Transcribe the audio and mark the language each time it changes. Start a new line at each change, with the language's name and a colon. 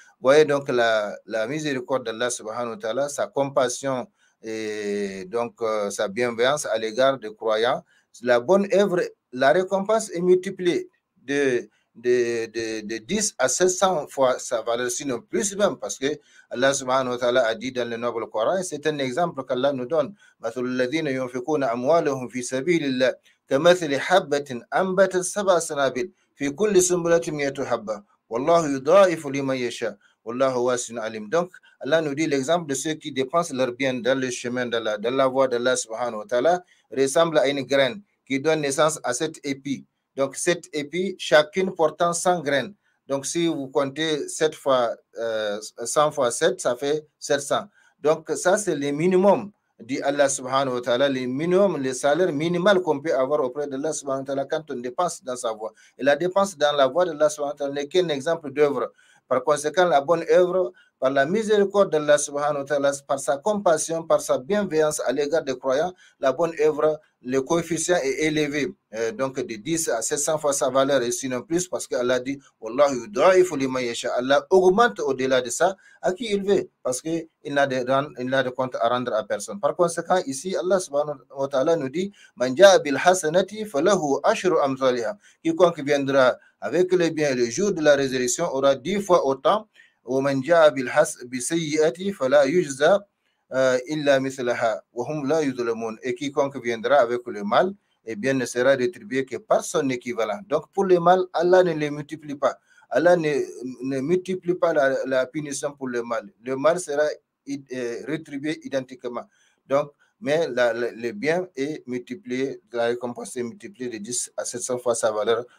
French: Voyez donc la miséricorde d'Allah subhanahu wa ta'ala, sa compassion et donc sa bienveillance à l'égard des croyants. La bonne œuvre, la récompense est multipliée de 10 à 700 fois sa valeur, sinon plus même, parce que Allah subhanahu wa ta'ala a dit dans le noble Coran, et c'est un exemple qu'Allah nous donne.
Arabic: مثل الذين ينفقون أموالهم في سبيل الله كمثل حبة أنبتت 7 سنابل في كل سنبلة 100 حبة والله يضاعف لمن يشاء والله واسع عليم.
French: Donc Allah nous dit l'exemple de ceux qui dépensent leur bien dans le chemin d'Allah, dans la voie d'Allah subhanahu wa ta'ala, ressemble à une graine qui donne naissance à 7 épis. Donc 7 épis, chacune portant 100 graines. Donc, si vous comptez 7 fois 100 fois 7, ça fait 700. Donc, ça, c'est le minimum, dit Allah subhanahu wa ta'ala, le minimum, le salaire minimal qu'on peut avoir auprès de Allah subhanahu wa ta'ala quand on dépense dans sa voie. Et la dépense dans la voie de Allah subhanahu wa ta'ala n'est qu'un exemple d'œuvre. Par conséquent, la bonne œuvre, par la miséricorde d'Allah subhanahu wa ta'ala, par sa compassion, par sa bienveillance à l'égard des croyants, la bonne œuvre, le coefficient est élevé, donc de 10 à 700 fois sa valeur et sinon plus, parce qu'Allah dit
Arabic: Wallahu yudha'ifu liman yasha.
French: Allah augmente au-delà de ça à qui il veut, parce qu'il n'a de compte à rendre à personne. Par conséquent, ici, Allah subhanahu wa ta'ala nous dit
Arabic: Man ja'a bil hasanati falahu ashru amthaliha.
French: Quiconque viendra avec le bien le jour de la résurrection aura 10 fois autant.
Arabic: ومن جاء بالسيئة فلا يجزى إلا مثلها وهم لا يظلمون.
French: Et quiconque viendra avec le mal, eh bien, ne sera rétribué que par son équivalent. Donc, pour le mal, Allah ne le multiplie pas. Allah ne multiplie pas la punition pour le mal. Le mal sera rétribué identiquement. Donc, mais le bien est multiplié, la récompense est multipliée de 10 à 700 fois sa valeur.